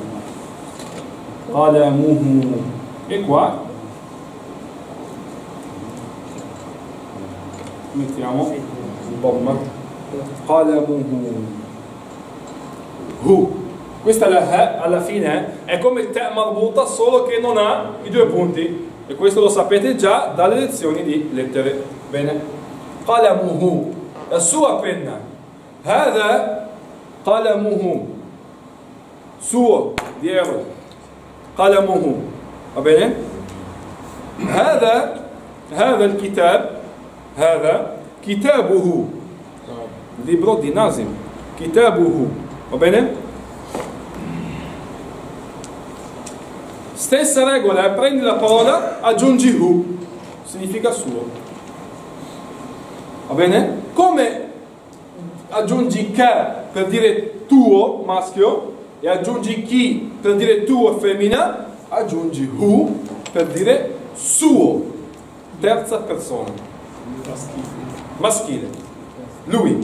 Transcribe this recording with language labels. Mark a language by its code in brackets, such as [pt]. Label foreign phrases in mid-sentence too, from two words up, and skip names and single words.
[it] قلمه, e qua mettiamo un bomba, قلمه, hu. Questa la alla fine è come il te marbuta, solo che non ha i due punti, e questo lo sapete già dalle lezioni di lettere. Bene? قلمه, la sua penna. [ar] هذا قلمه, [it] suo, dietro. قلمه, va bene? [ar] هذا الكتاب, هذا كتابه, [it] libro di Nazim, كتابه, va bene? Stessa regola, prendi la parola, aggiungi hu, significa suo, va bene? Come aggiungi ka per dire tuo, maschio, e aggiungi chi per dire tuo, femmina, aggiungi hu per dire suo, terza persona, maschile, lui.